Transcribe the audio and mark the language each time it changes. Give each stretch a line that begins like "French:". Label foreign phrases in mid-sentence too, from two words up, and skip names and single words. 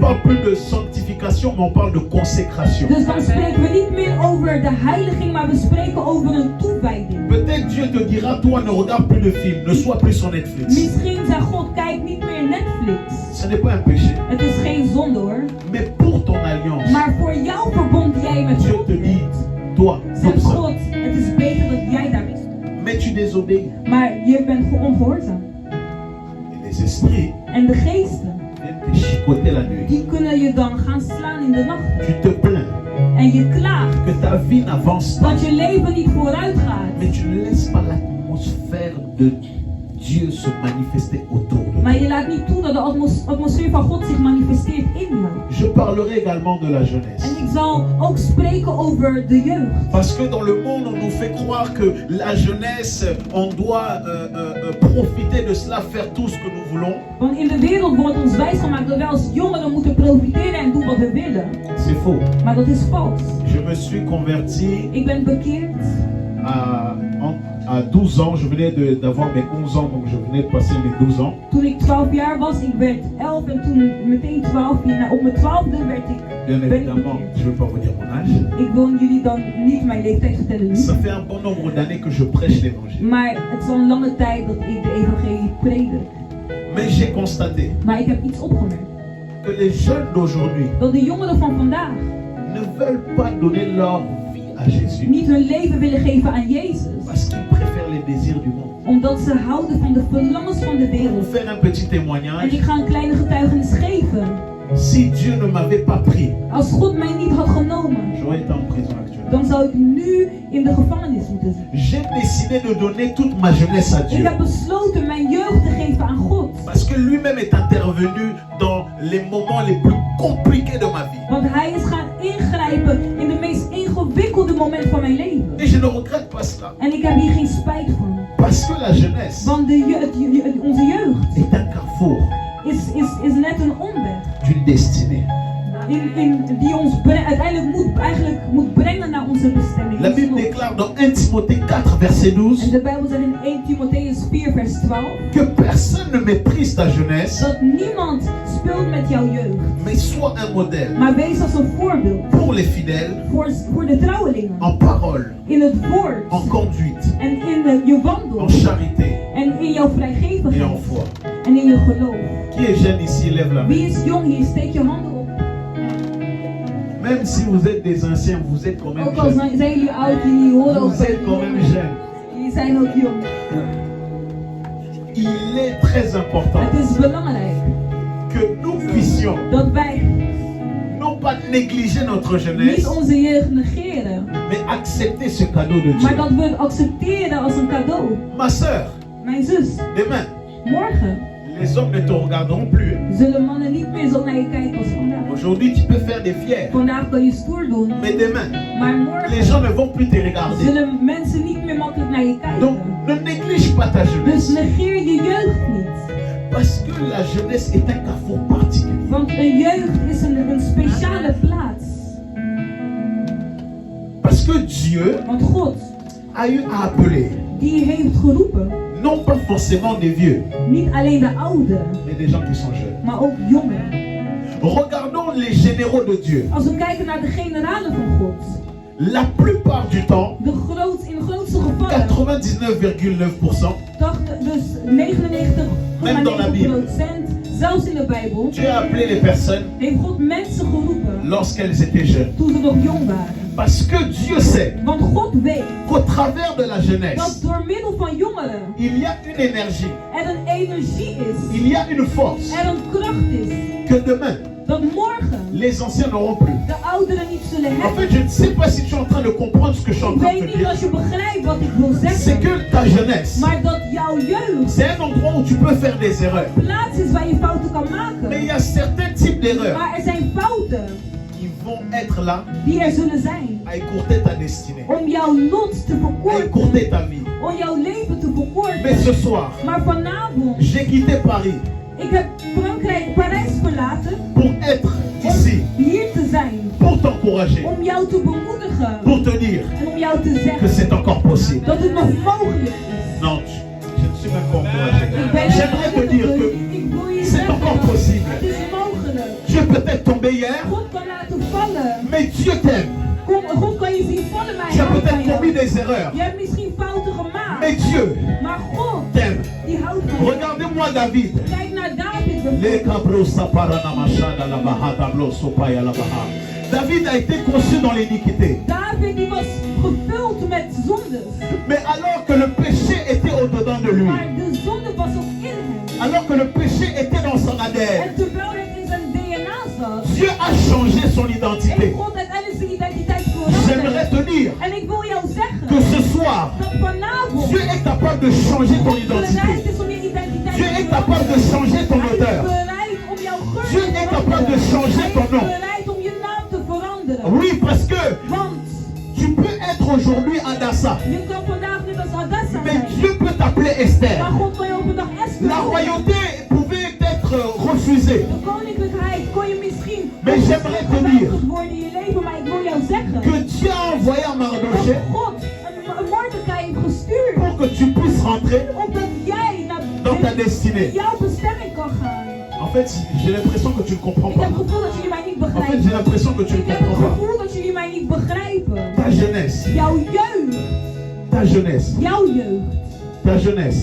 French: parle plus de sanctification, mais on parle de consécration.
Dutch: Dus dan spreken we niet meer over de heiliging, maar we spreken over een toewijding.
French: Peut-être Dieu te dira, toi ne regarde plus de films, ne sois plus sur Netflix.
Dutch: Misschien zegt God, kijk niet meer Netflix.
French: Ce n'est pas un péché.
Dutch: Het is geen zonde hoor.
French: Mais pour ton alliance,
Dutch: Maar voor jouw verbond die jij met
French: Dieu
Dutch: God
French: te dit,
Dutch: hebt,
French: toi,
Dutch: zegt
French: comme ça.
Dutch: God, het is beter dat jij daarmee stopt.
French: Mais tu désobéis.
Dutch: Maar je bent ongehoorzaam.
French: Et les esprits
Dutch: En de geesten,
French: viennent te chicoter la nuit.
Dutch: die kunnen je dan gaan slaan in de nacht.
French: Tu te plains
Dutch: En je klaagt
French: que ta vie n'avance pas.
Dutch: dat je leven niet vooruit gaat.
French: Mais tu ne laisses pas l'atmosphère de Dieu se manifester autour de toi.
Dutch: Maar je laat niet toe dat de atmosfeer van God zich manifesteert in jou.
French: Je parlerai également de la jeunesse.
Dutch: En ik zal ook spreken over de jeugd.
French: Parce que dans le monde, on nous fait croire que la jeunesse, on doit profiter de cela, faire tout ce que nous voulons.
Dutch: Want in de wereld wordt ons wijsgemaakt dat wij als jongeren moeten profiteren en doen wat we willen.
French: C'est faux.
Dutch: Maar dat is vals.
French: Je me suis converti
Dutch: Ik ben bekeerd
French: à 12 ans. Je venais d'avoir mes 11 ans, donc je venais de passer mes 12 ans.
Dutch: toen ik 12 jaar was. Ik werd 11 en toen meteen 12. Op mijn 12e werd ik
French: Bien
Dutch: ben ik
French: évidemment,
Dutch: bekeerd.
French: je ne veux pas vous dire mon âge.
Dutch: Ik wil jullie dan niet mijn leeftijd vertellen nu.
French: Ça fait un bon nombre d'années que je prêche l'évangile.
Dutch: Maar het is al een lange tijd dat ik de evangelie predik.
French: Mais j'ai constaté
Dutch: Maar ik heb iets opgemerkt.
French: que les jeunes d'aujourd'hui
Dutch: Dat de jongeren van vandaag
French: ne veulent pas donner leur vie à Jésus
Dutch: niet hun leven willen geven aan Jezus.
French: parce qu'ils préfèrent les désirs du monde.
Dutch: Omdat ze houden van de verlangens van de
French: Pour
Dutch: wereld.
French: vous faire un petit
Dutch: En
French: témoignage,
Dutch: ik ga een kleine getuigenis geven.
French: si Dieu ne m'avait pas pris,
Dutch: Als God mij niet had genomen,
French: j'aurais été en prison actuellement.
Dutch: dan zou ik nu in de gevangenis moeten zitten.
French: J'ai décidé de donner toute ma jeunesse à
Dutch: Ik
French: Dieu.
Dutch: heb besloten mijn jeugd te geven aan God.
French: Parce que lui-même est intervenu dans les moments les plus compliqués de ma vie.
Dutch: Want hij is gaan ingrijpen in de meest ingewikkelde moment van mijn leven.
French: Et je ne regrette pas cela.
Dutch: En ik heb hier geen spijt van.
French: Parce que la jeunesse
Dutch: Want onze jeugd
French: est un carrefour
Dutch: is net een omweg.
French: d'une destinée.
Dutch: Die ons uiteindelijk moet brengen naar onze bestemming.
French: La Bible déclare dans 1 Timothée 4, verset
Dutch: En 12, de Bijbel zegt in 1 Timotheus 4 vers 12.
French: que personne ne méprise ta jeunesse,
Dutch: Dat niemand speelt met jouw jeugd.
French: mais sois un modèle
Dutch: Maar wees als een voorbeeld.
French: pour les fidèles
Dutch: Voor de trouwelingen.
French: en parole,
Dutch: In het woord.
French: en conduite,
Dutch: En in je wandel.
French: en charité
Dutch: En in jouw
French: et
Dutch: vrijgevigheid.
French: en foi.
Dutch: En in je geloof.
French: Qui est jeune ici, lève la main.
Dutch: Wie is jong hier? Steek je handen op.
French: Même si vous êtes des anciens, vous êtes quand même
Dutch: Ook al
French: jeunes.
Dutch: zijn jullie oud, jullie horen ook
French: Vous êtes quand même jeunes.
Dutch: Jullie zijn ook jong.
French: Il est très important
Dutch: Het is belangrijk
French: que nous puissions
Dutch: dat wij
French: non pas négliger notre
Dutch: niet
French: jeunesse,
Dutch: onze jeugd negeren.
French: Mais accepter ce cadeau de Dieu.
Dutch: Maar dat we het accepteren als een cadeau.
French: Ma soeur,
Dutch: Mijn zus,
French: demain,
Dutch: morgen
French: les hommes ne te regarderont plus.
Dutch: zullen mannen niet meer zo naar je kijken als vandaag.
French: Aujourd'hui, tu peux faire des fiers.
Dutch: Vandaag kan je stoer doen,
French: Mais demain,
Dutch: maar
French: les
Dutch: morgen
French: gens ne vont plus te regarder.
Dutch: zullen mensen niet meer makkelijk naar je
French: Donc,
Dutch: kijken.
French: ne néglige pas ta
Dutch: Dus
French: jeunesse.
Dutch: negeer je jeugd niet.
French: Parce que la jeunesse est un carrefour particulier.
Dutch: Want een jeugd is een speciale plaats.
French: Parce que Dieu
Dutch: Want God,
French: a eu à appeler,
Dutch: die heeft geroepen,
French: non pas forcément des vieux,
Dutch: niet alleen de ouden,
French: mais des gens qui sont jeunes.
Dutch: maar ook jongeren.
French: Regardons les généraux de Dieu.
Dutch: Als we kijken naar de generalen van God,
French: La plupart du temps,
Dutch: in de grootste gevallen,
French: 99,9%,
Dutch: dus 99,9%,
French: Même dans la Bible.
Dutch: zelfs in de Bijbel,
French: Dieu a appelé les personnes
Dutch: heeft God mensen geroepen
French: lorsqu'elles étaient jeunes.
Dutch: toen ze nog jong waren.
French: Parce que Dieu sait
Dutch: Want God weet
French: qu'au travers de la
Dutch: dat
French: jeunesse,
Dutch: door middel van jongeren
French: il y a une énergie,
Dutch: er een energie is,
French: il y a une force
Dutch: er een kracht is,
French: que demain,
Dutch: dat morgen
French: les anciens n'auront plus.
Dutch: de ouderen niet zullen
French: En fait,
Dutch: hebben.
French: je ne sais pas si tu es en train de comprendre ce que je suis en
Dutch: Ik
French: train de
Dutch: weet
French: te
Dutch: niet
French: dire.
Dutch: als je begrijpt wat ik wil
French: C'est
Dutch: zeggen,
French: que ta jeunesse,
Dutch: maar dat jouw jeugd
French: c'est un endroit où tu peux faire des erreurs.
Dutch: plaats is waar je fouten kan
French: Mais il y
Dutch: maken.
French: a certains types d'erreurs
Dutch: Maar er zijn fouten
French: qui vont être là
Dutch: die er zullen zijn
French: à écourter ta destinée,
Dutch: om jouw lot te
French: à
Dutch: verkorten,
French: écourter ta vie.
Dutch: om jouw leven te
French: Mais
Dutch: verkorten.
French: ce soir,
Dutch: Maar vanavond,
French: j'ai quitté Paris
Dutch: ik heb Parijs verlaten
French: pour être ici,
Dutch: om hier te zijn,
French: pour t'encourager,
Dutch: om jou te bemoedigen
French: pour te dire
Dutch: en om jou te
French: que
Dutch: zeggen
French: c'est encore possible.
Dutch: dat het nog mogelijk is.
French: Non, je ne suis même pas encouragé.
Dutch: Ik ben
French: J'aimerais te dire que
Dutch: ik wil je
French: c'est encore
Dutch: zeggen,
French: possible.
Dutch: het is mogelijk.
French: Tu es peut-être tombé hier,
Dutch: God kan laten vallen.
French: mais Dieu t'aime.
Dutch: God kan je zien vallen, maar
French: Tu
Dutch: hij
French: as
Dutch: houdt van
French: peut-être commis
Dutch: jou.
French: des erreurs,
Dutch: Je hebt misschien fouten gemaakt,
French: mais Dieu
Dutch: maar God,
French: t'aime.
Dutch: die houdt van jou.
French: Regardez-moi David.
Dutch: Kijk naar David
French: Les
Dutch: bijvoorbeeld. cabros saparanamashada la baha dablo sopaya la baha.
French: David a été conçu dans l'iniquité.
Dutch: David die was gevuld met zondes.
French: Mais alors que le péché était au-dedans de lui,
Dutch: Maar de zonde was ook in hem.
French: alors que le péché était dans son ADN,
Dutch: En terwijl het in zijn DNA zat,
French: Dieu a changé son
Dutch: heeft
French: identité.
Dutch: God uiteindelijk zijn identiteit
French: J'aimerais
Dutch: veranderd.
French: te dire
Dutch: En ik wil jou
French: que
Dutch: zeggen
French: ce soir,
Dutch: dat vanavond
French: Dieu est capable de changer ton
Dutch: bereid
French: identité.
Dutch: is om je identiteit
French: Dieu
Dutch: te
French: est capable de
Dutch: veranderen.
French: changer ton
Dutch: Hij is
French: odeur.
Dutch: bereid om jouw geur
French: Dieu
Dutch: te
French: est capable de
Dutch: veranderen.
French: changer
Dutch: Hij
French: ton
Dutch: is
French: nom.
Dutch: bereid om je naam te veranderen.
French: Oui, parce que
Dutch: Want
French: tu peux être aujourd'hui Adassa,
Dutch: je kan vandaag net als Adassa
French: mais
Dutch: zijn.
French: Dieu peut t'appeler Esther.
Dutch: Maar God kan je op een dag Esther
French: La
Dutch: noemen.
French: royauté pouvait être refusée.
Dutch: De koninklijkheid kon je misschien
French: Mais j'aimerais te dire
Dutch: geweigerd worden in je leven, maar ik wil jou zeggen
French: que Dieu a envoyé à
Dutch: dat
French: Mardoché
Dutch: God een Mordecai heeft gestuurd,
French: pour que tu puisses rentrer
Dutch: opdat jij
French: dans ta
Dutch: naar
French: destinée.
Dutch: jouw bestemming kan gaan.
French: En fait, j'ai l'impression que tu ne comprends
Dutch: Ik heb
French: pas.
Dutch: het gevoel dat jullie mij niet
French: En fait, j'ai
Dutch: begrijpen.
French: l'impression que tu ne
Dutch: Ik heb het
French: comprends pas.
Dutch: gevoel dat jullie mij niet begrijpen.
French: Ta jeunesse,
Dutch: Jouw jeugd,
French: ta jeunesse,
Dutch: jouw jeugd,
French: ta jeunesse